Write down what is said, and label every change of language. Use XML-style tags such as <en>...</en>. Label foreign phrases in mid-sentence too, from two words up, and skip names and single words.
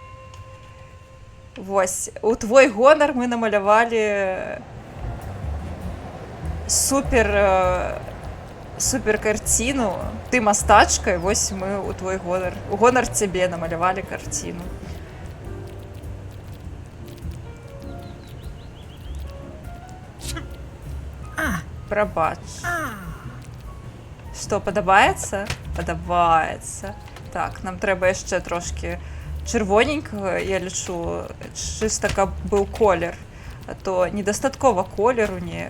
<be>Вось, у твой гонар мы намалявалі супер карціну. Ты мастачка, і вось мы у твой гонар цябе намалявалі карціну.</be> <uk>Пробач. Що, подобається? Подобається. Так, нам треба ще трошки червоненького, я лічу, чисто каб був колір. А то недостатково кольору ніяк.</uk>